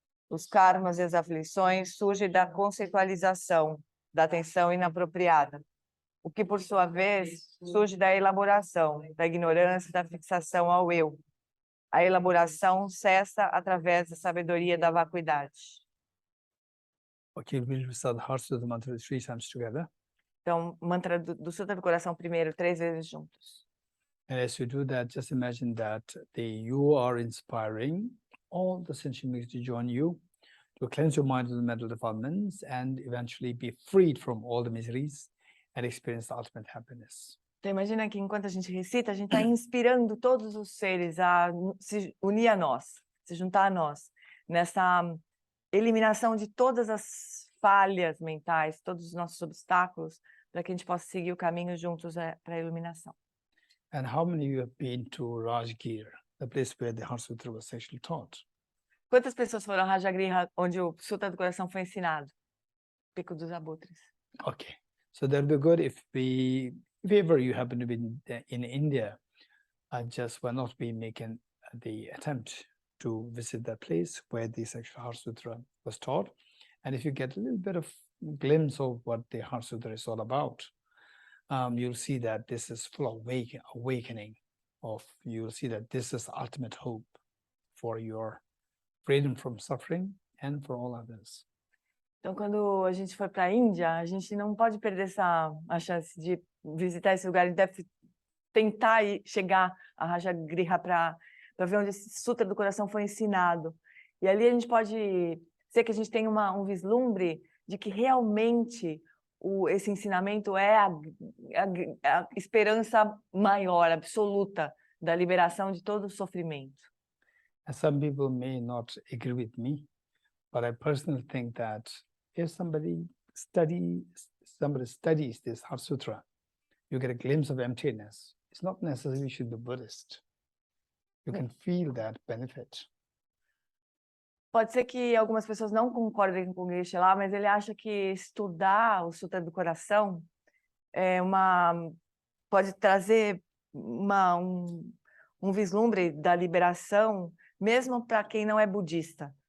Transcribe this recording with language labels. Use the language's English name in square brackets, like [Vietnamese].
[Portuguese] Os karmas e as aflições surgem da conceitualização, da atenção inapropriada, o que, por sua vez, surge da elaboração, da ignorância, da fixação ao eu. A elaboração cessa através da sabedoria da vacuidade. [English] Okay, we'll recite the heart of the mantra 3 times together. [Portuguese] Então, mantra do Sutra do Coração primeiro, 3 vezes juntos. [English] And as you do that, just imagine that you are inspiring all the sentient beings to join you, to cleanse your mind of the mental defilements, and eventually be freed from all the miseries and experience the ultimate happiness. [Portuguese] Então imagina que enquanto a gente recita, a gente está inspirando todos os seres a se unir a nós, se juntar a nós, nessa eliminação de todas as falhas mentais, todos os nossos obstáculos, para que a gente possa seguir o caminho juntos para a iluminação. [English] And how many of you have been to Rajgir, the place where the Heart Sutra was actually taught? [Portuguese] Quantas pessoas foram a Rajagriha, onde o Sutra do Coração foi ensinado? Pico dos Abutres. [English] Okay, so that would be good if ever you happen to be in India, why not be making the attempt to visit that place where the sexual Heart Sutra was taught. And if you get a little bit of glimpse of what the Heart Sutra is all about, you'll see that this is full of awakening. You'll see that this is ultimate hope for your freedom from suffering and for all others. [Portuguese] Então, quando a gente for para a Índia, a gente não pode perder a chance de visitar esse lugar. A gente deve tentar chegar a Rajagriha para ver onde esse Sutra do Coração foi ensinado. E ali a gente pode ser que a gente tenha um vislumbre de que realmente esse ensinamento é a esperança maior, absoluta, da liberação de todo o sofrimento. [English] And some people may not agree with me, but I personally think that if somebody studies this Heart Sutra, you get a glimpse of emptiness. It's not necessarily you should be Buddhist. You can feel that benefit. [Portuguese] Pode ser que algumas pessoas não concordem com o Geshe lá, mas ele acha que estudar o Sutra do Coração pode trazer um vislumbre da liberação, mesmo para quem não é budista.